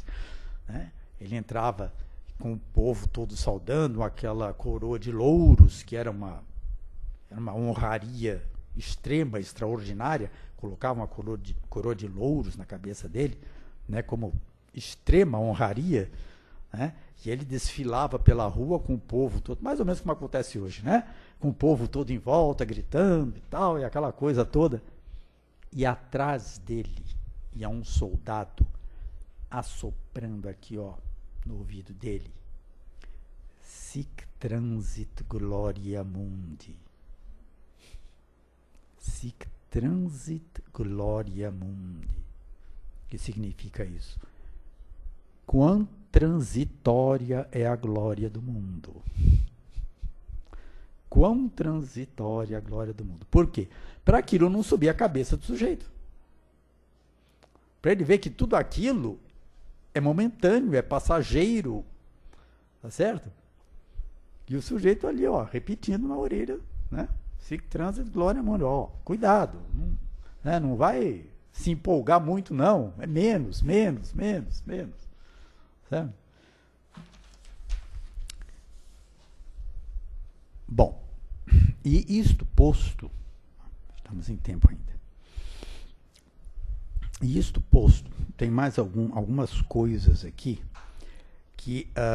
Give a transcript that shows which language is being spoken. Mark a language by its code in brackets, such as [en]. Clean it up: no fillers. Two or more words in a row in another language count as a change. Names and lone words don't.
[pt] Né, ele entrava com o povo todo saudando, aquela coroa de louros, que era uma honraria extrema, extraordinária, colocava uma coroa de louros na cabeça dele, né, como extrema honraria, né, e ele desfilava pela rua com o povo todo, mais ou menos como acontece hoje, né, com o povo todo em volta, gritando e tal, e aquela coisa toda. E atrás dele ia um soldado assoprando aqui, ó, no ouvido dele: [la] Sic transit gloria mundi. Sic transit gloria mundi. [pt] O que significa isso? Quão transitória é a glória do mundo. Quão transitória é a glória do mundo. Por quê? Para aquilo não subir a cabeça do sujeito. Para ele ver que tudo aquilo é momentâneo, é passageiro. Tá certo? E o sujeito ali, ó, repetindo na orelha, né? [la] Sic transit gloria mundi. [pt] Ó, cuidado. Não vai se empolgar muito, não. É menos. Certo? Bom, e isto posto, estamos em tempo ainda, e isto posto, tem mais algumas coisas aqui, que